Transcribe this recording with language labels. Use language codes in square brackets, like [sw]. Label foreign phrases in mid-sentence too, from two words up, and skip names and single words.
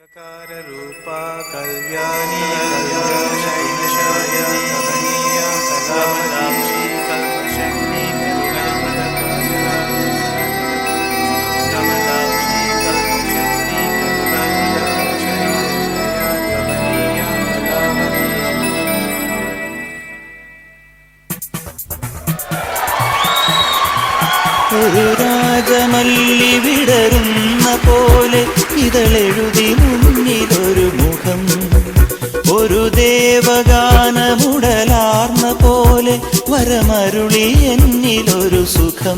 [sa] रूपा कल्याणी शैलशाय कमनीया कलावताक्षी कल्पशक्ति कमलाक्षी कल्पशक्ति कमनीया [ml] ഒരു രാജമല്ലി വിടരുന്ന പോലെ ഇതളെഴുതി മുന്നിലൊരു മുഖം, ഒരു ദേവഗാനമുടലാർന്ന പോലെ വരമരുളി എന്നിലൊരു സുഖം.